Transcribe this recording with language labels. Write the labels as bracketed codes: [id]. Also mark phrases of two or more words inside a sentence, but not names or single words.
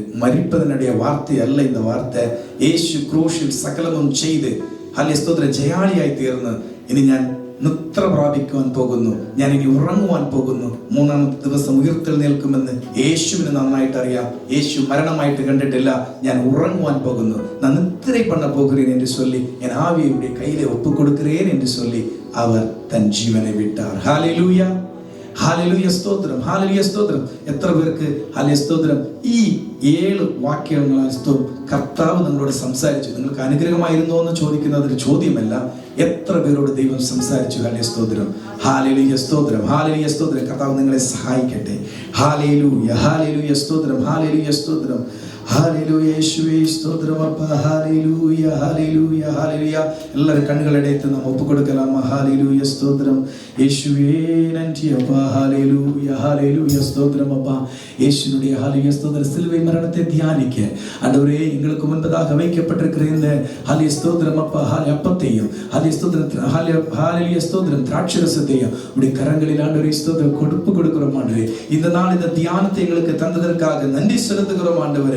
[ml] മരിപ്പതിനുடைய വാർത്തയല്ല இந்த വാർത്ത. യേശു ക്രൂശിൽ സകലവും ചെയ്ത് ഹല്ലേലൂയ ജയാളിയായി തീർന്ന് ഇനി ഞാൻ നിദ്ര പ്രാപിക്കുവാൻ പോകുന്നു, ഞാൻ ഇനി ഉറങ്ങുവാൻ പോകുന്നു, മൂന്നാമത്തെ ദിവസം ഉയർത്തെഴുന്നേൽക്കുമെന്ന് യേശുവിന് നന്നായിട്ട് അറിയാം. യേശു മരണമായിട്ട് കണ്ടിട്ടില്ല. ഞാൻ ഉറങ്ങുവാൻ പോകുന്നു, ഞാൻ നിദ്ര [ta] பண்ண പോകുகிறேன் என்று சொல்லி என் ஆவியை கையிலே ஒப்பு கொடுக்கிறேன் என்று சொல்லி அவர் தன் ஜீவனை விட்டார். ஹல்லேலூயா, [ml] ഹല്ലേലൂയ, സ്തോത്രം, ഹല്ലേലൂയ, സ്തോത്രം. എത്ര പേർക്ക് ഹല്ലേലൂയ സ്തോത്രം ഈ 7 വാക്യങ്ങളാൽ കർത്താവ് നിങ്ങളോട് സംസാരിച്ചു? നിങ്ങൾക്ക് അനുഗ്രഹമായിരുന്നോ എന്ന് ചോദിക്കുന്നത് ഒരു ചോദ്യമല്ല. എത്ര പേരോട് ദൈവം സംസാരിച്ചു? ഹല്ലേലൂയ, സ്തോത്രം, ഹല്ലേലൂയ, സ്തോത്രം, ഹല്ലേലൂയ, സ്തോത്രം. കർത്താവ് നിങ്ങളെ സഹായിക്കട്ടെ. ഹല്ലേലൂയ, ഹല്ലേലൂയ, സ്തോത്രം, ഹല്ലേലൂയ, സ്തോത്രം, ഹല്ലേലൂയ, യേശുവേ സ്തോത്രം അപ്പാ. ഹല്ലേലൂയ, ഹല്ലേലൂയ, ഹല്ലേലൂയ. എല്ലാവരും കണ്ണുകളെടുത്ത് നാം ഒപ്പുകൊടുക്കലാം. ഹല്ലേലൂയ, സ്തോത്രം, യേശുവേ നന്ദി അപ്പാ. ഹല്ലേലൂയ, ഹല്ലേലൂയ, സ്തോത്രം അപ്പാ. [ta] യേശുവിனுடைய ஹல்லேலூயா ஸ்தோத்திர சிலுவை மரணத்தை தியானிக்க ஆண்டவரே எங்களுக்கு முன்பதாக வைக்கப்பட்டிருக்கிற இந்த ஹல்லேலூயா ஸ்தோத்திரம் அப்பா அப்பத்தையும் ஹல்லேலூயா ஸ்தோத்திரம் ஹல்லேலூயா ஸ்தோத்திரம் திராட்சரசத்தையும் உடைய கரங்களில் ஆண்டவரே ஸ்தோத்திரம் கொடுக்கிறோம் ஆண்டவரே. இந்த நாள் இந்த தியானத்தை எங்களுக்கு தந்ததற்காக நன்றி செலுத்துகிறோம் ஆண்டவரே.